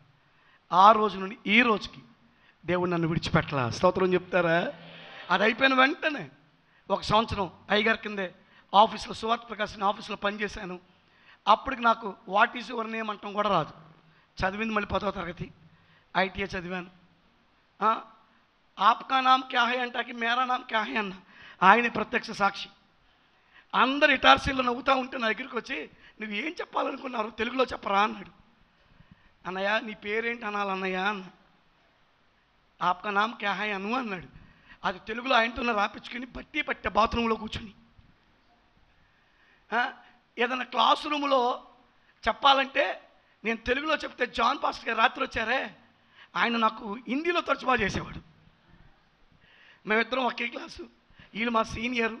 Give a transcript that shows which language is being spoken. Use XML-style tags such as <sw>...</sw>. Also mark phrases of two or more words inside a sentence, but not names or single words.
<te>ఆ రోజు నుండి ఈ రోజుకి దేవుడు నన్ను విడిచిపెట్టలా. స్తోత్రం చెప్తారా? అది అయిపోయిన వెంటనే 1 సంవత్సరం అయ్యగారి కిందే ఆఫీస్లో సువార్త ప్రకాశం ఆఫీస్లో పనిచేశాను. అప్పటికి నాకు</te> <en>what is your name</en> <te>అంటాం కూడా రాదు. చదివింది మళ్ళీ 10వ తరగతి, ఐటీఐ చదివాను.</te> <hi>आपका नाम क्या है అంటాకి मेरा नाम क्या है అన్న.</hi> <te>ఆయన ప్రత్యక్ష సాక్షి. అందరు ఇటార్సీల్లో నవ్వుతూ ఉంటే నా దగ్గరికి వచ్చి, నువ్వు ఏం చెప్పాలనుకున్నారు తెలుగులో చెప్పరా అన్నాడు. అన్నయ్య నీ పేరేంటి అనాలన్నయ్య అన్న.</te> <hi>आपका नाम क्या है అను అన్నాడు.</hi> <te>అది తెలుగులో ఆయనతో రాపించుకుని బట్టి పట్టే బాత్రూంలో కూర్చుని. ఏదైనా క్లాస్ రూమ్లో చెప్పాలంటే నేను తెలుగులో చెప్తే జాన్ పాస్టర్ గారు రాత్రి వచ్చారే, ఆయన నాకు హిందీలో తర్జుమా చేసేవాడు. మేమిద్దరం ఒకే క్లాసు, వీళ్ళు మా సీనియరు.</te>